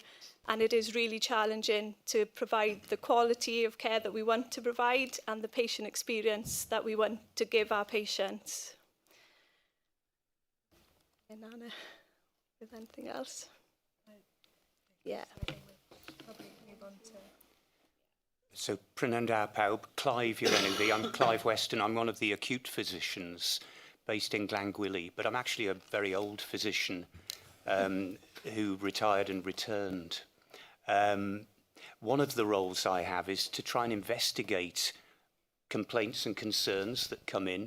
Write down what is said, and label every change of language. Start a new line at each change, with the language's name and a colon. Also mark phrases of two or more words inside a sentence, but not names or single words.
English: And it is really challenging to provide the quality of care that we want to provide and the patient experience that we want to give our patients. And Anna, with anything else? Yeah. So,
Welsh: Prynawn da pawb, Clive yw'r enw fi.
English: I'm Clive Weston. I'm one of the acute physicians based in Glangwili, but I'm actually a very old physician who retired and returned. One of the roles I have is to try and investigate complaints and concerns that come in.